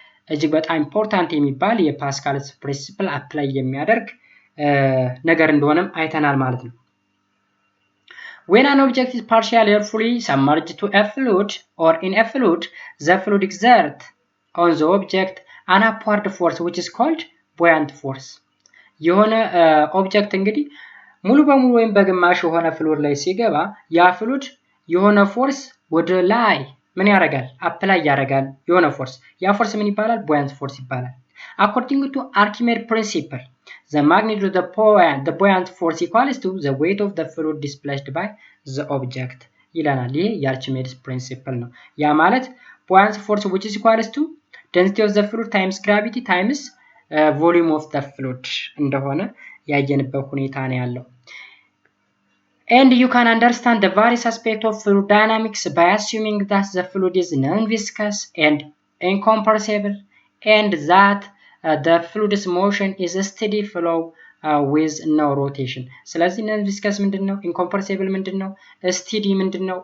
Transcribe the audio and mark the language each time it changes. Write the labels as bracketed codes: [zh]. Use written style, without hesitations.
[am] እጅግ በጣም ኢምፖርታንት የሚባል የፓስካልስ ፕሪንሲፕል አፕላይ የሚያደርግ ነገር እንደሆነም አይተናል ማለት ነው። [en] When an object is partially or fully submerged to a fluid or in a fluid, the fluid exerts on the object an upward force which is called buoyant force. [am] የሆነ ኦብጀክት እንግዲህ ሙሉ በሙሉ ወይም በግማሽ የሆነ ፍሉድ ላይ ሲገባ ያ ፍሉድ የሆነ ፎርስ ወደ ላይ ምን ያደርጋል? አፕላይ ያደርጋል የሆነ ፎርስ። ያ ፎርስ ምን ይባላል? [en] buoyant force ይባላል። According to Archimedes principle, the magnitude of the buoyant force equals to the weight of the fluid displaced by the object ይለናል። [am] ይሄ የአርኪሜድስ ፕሪንሲፕል ነው። ያ ማለት [en] buoyant force which is equals to density of the fluid times gravity times volume of the fluid [am] እንደሆነ ያየንበት ሁኔታ ነው ያለው። [en] And you can understand the various aspects of fluid dynamics by assuming that the fluid is non-viscous and incompressible and that the fluid's motion is a steady flow with no rotation. [am] ስለዚህ non-viscous ምንድነው? incompressible ምንድነው? steady ምንድነው?